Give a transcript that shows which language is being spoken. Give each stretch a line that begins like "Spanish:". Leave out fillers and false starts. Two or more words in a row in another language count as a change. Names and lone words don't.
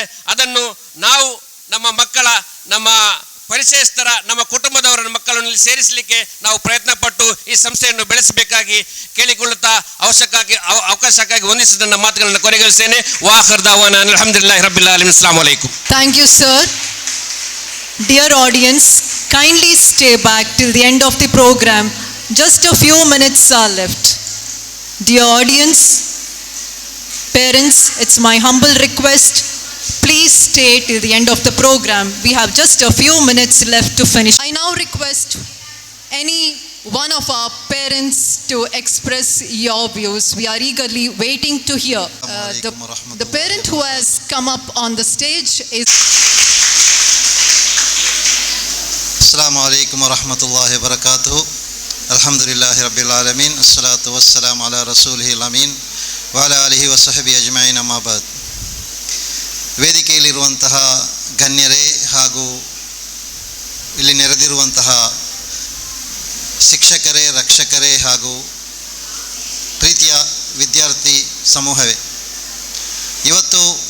Kannada: ಅದನ್ನು ನಾವು ನಮ್ಮ ಮಕ್ಕಳ, ನಮ್ಮ ಪರಿಚಯಸ್ಥರ, ನಮ್ಮ ಕುಟುಂಬದವರ ಮಕ್ಕಳನ್ನು ಸೇರಿಸಲಿಕ್ಕೆ ನಾವು ಪ್ರಯತ್ನ ಪಟ್ಟು ಈ ಸಂಸ್ಥೆಯನ್ನು ಬೆಳೆಸಬೇಕಾಗಿ ಕೇಳಿಕೊಳ್ಳುತ್ತಾ ಅವಕಾಶಕ್ಕಾಗಿ ವಂದಿಸಿದ ನನ್ನ ಮಾತುಗಳನ್ನು ಕೊನೆಗೊಳಿಸ್ತೇನೆ.
Arabic: وآخر دعوانا الحمد لله رب العالمين. السلام عليكم.
English: Thank you, sir. Dear audience, kindly stay back till the end of the program. Just a few minutes are left. Dear audience, parents, it's my humble request. Please stay till the end of the program. We have just a few minutes left to finish. I now request any one of our parents to express your views. We are eagerly waiting to hear. The parent who has come up on the stage is...
Arabic: السلام عليكم ورحمة الله وبركاته. الحمد لله رب العالمين. والصلاة والسلام على رسوله الأمين وعلى آله وصحبه أجمعين. أما بعد.
Kannada: ವೇದಿಕೆಯಲ್ಲಿರುವಂತಹ ಗಣ್ಯರೇ ಹಾಗೂ ಇಲ್ಲಿ ನೆರೆದಿರುವಂತಹ ಶಿಕ್ಷಕರೇ, ರಕ್ಷಕರೇ ಹಾಗೂ ಪ್ರೀತಿಯ ವಿದ್ಯಾರ್ಥಿ ಸಮೂಹವೇ, ಇವತ್ತು